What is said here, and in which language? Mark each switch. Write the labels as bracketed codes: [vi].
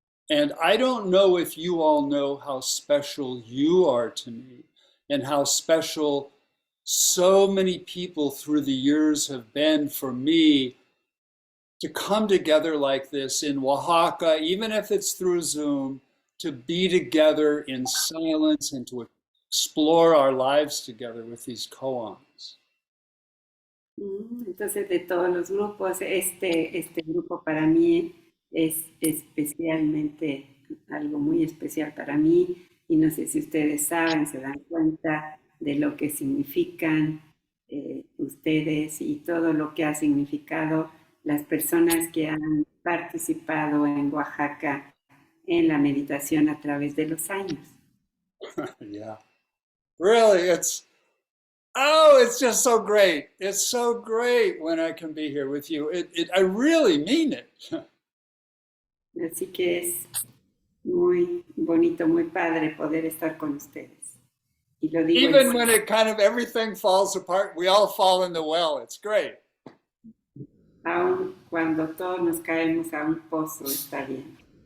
[en] And I don't know if you all know how special you are to me and how special so many people through the years have been for me to come together like this in Oaxaca, even if it's through Zoom, to be together in silence and to explore our lives together with these koans. [es] Entonces, de todos los grupos, este grupo para mí es especialmente algo muy especial para mí y no sé si ustedes saben, se dan cuenta de lo que significan ustedes y todo lo que ha significado las personas que han participado en Oaxaca en la meditación a través de los años. [en] Yeah, really, it's just so great. It's so great when I can be here with you. I really mean it. [es] Así que es muy bonito, muy padre poder estar con ustedes. Y lo digo [en] Even when it kind of everything falls apart, we all fall in the well. It's great. [es] Aun cuando todos nos caemos a un pozo, está bien.